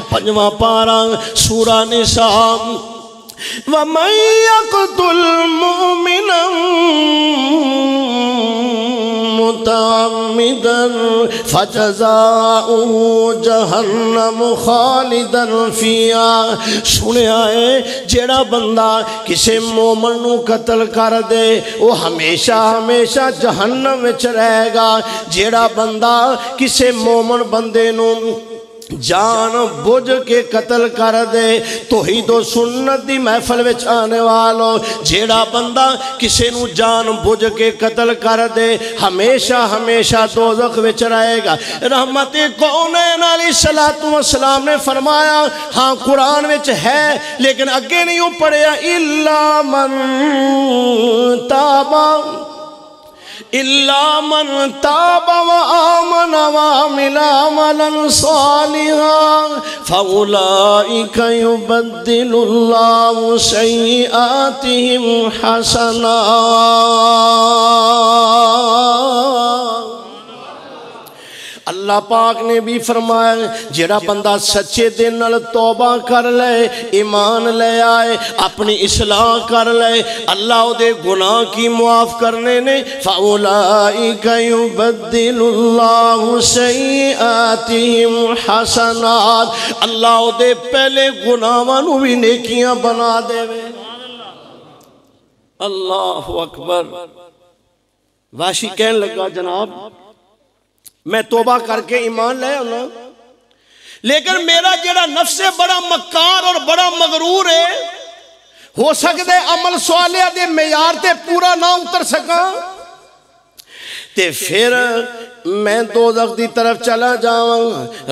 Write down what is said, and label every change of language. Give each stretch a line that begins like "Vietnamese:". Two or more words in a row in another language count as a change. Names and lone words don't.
Punjabi: پنجواں پارہ سورہ نساء.
Arabic: وَمَن يَقْتُلْ مُؤْمِنًا مُتَعَمِّدًا فَجَزَاؤُهُ جَهَنَّمُ خَالِدًا فِيهَا.
Punjabi: سنیا ہے جیڑا بندہ کسے مومن نو قتل کر دے وہ ہمیشہ ہمیشہ جہنم وچ رہے گا. جیڑا بندہ کسے مومن بندے نو جان بوجھ کے قتل کر دے توحید و سنت دی محفل وچ آنے والو جیڑا بندہ کسے نو جان بوجھ کے قتل کر دے ہمیشہ ہمیشہ دوزخ وچ رہے گا. رحمت کونین
Arabic: علیہ السلام
Punjabi: نے فرمایا ہاں قرآن وچ ہے لیکن اگے نہیں پڑھیا
Arabic: الا من تاب وآمن وعمل عملا صالحا فأولئك يبدل الله سيئاتهم حسنات.
Punjabi: اللہ پاک نے بھی فرمایا جیڑا بندہ سچے دل نال توبہ کر لے ایمان لے آئے اپنی اصلاح کر لے اللہ او دے گناہ کی معاف کرنے نے
Arabic: فَأُولَئِكَ يُبَدِّلُ اللَّهُ سَيِّئَاتِهِمْ حَسَنَات.
Punjabi: اللہ او دے پہلے گناہاں نو بھی نیکیاں بنا دے وے.
Arabic: اللہ اکبر.
Punjabi: واشی کہن لگا جناب میں توبہ کر کے ایمان لے آنا لیکن میرا جڑا نفس بڑا مکار اور بڑا مغرور ہے ہو سکتے عمل صالح دے معیار تے پورا نہ اتر سکا تے پھر میں دوزخ دی طرف چلا جاؤں.